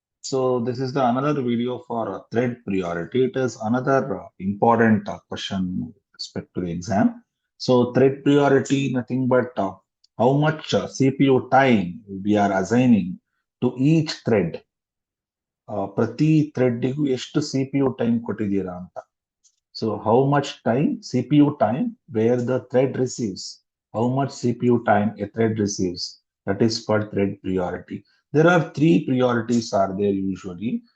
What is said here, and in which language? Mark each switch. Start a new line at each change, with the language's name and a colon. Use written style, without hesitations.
English: So this is the another video for thread priority. It is another important question with respect to the exam. So thread priority, nothing but how much CPU time we are assigning to each thread.
Kannada: ಪ್ರತಿ ಥ್ರೆಡ್ಡಿಗೂ ಎಷ್ಟು CPU time ಕೊಟ್ಟಿದ್ದೀರಾ ಅಂತ.
English: So how much time, CPU time, where the thread receives, how much CPU time a thread receives, that is called thread priority. There are three priorities are there usually.